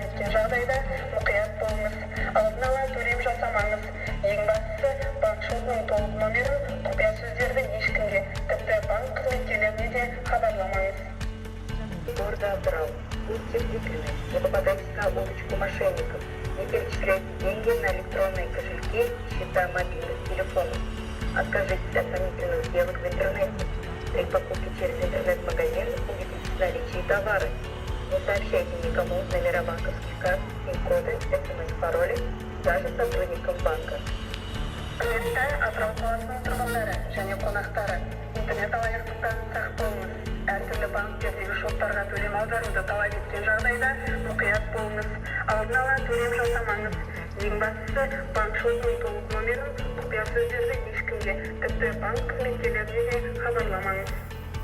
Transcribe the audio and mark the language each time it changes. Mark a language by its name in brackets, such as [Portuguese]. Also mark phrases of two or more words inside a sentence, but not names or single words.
[Kazakh] жағдайда мұқият болыңыз. Алдын ала төлем жасамаңыз. Ең бастысы, банк шотының толық номерін, құпия сөздерді ешкімге, тіпті банк қызметкерлеріне де хабарламаңыз. Гордо Абрау. [Russian] Будьте бдительны, не попадайтесь на удочку мошенников. Не перечисляйте деньги на электронные кошельки, счета мобильных телефонов. Откажитесь от сомнительных сделок в интернете. При покупке через интернет-магазин убедитесь в наличии товара. Не сообщайте никому номера банковских карт, пин-коды, смс-пароли, даже сотрудникам банка. [Kazakh] Құрметті Атырау қаласының тұрғындары және қонақтары, интернет алаяқтықтан сақ болыңыз. Әртүрлі банктердегі шоттарға төлем аударуды талап еткен жағдайда мұқият болыңыз. Алдын ала төлем жасамаңыз. Ең бастысы, банк шотының толық номерін, құпия сөздерді ешкімге, тіпті банк қызметкерлеріне де хабарламаңыз.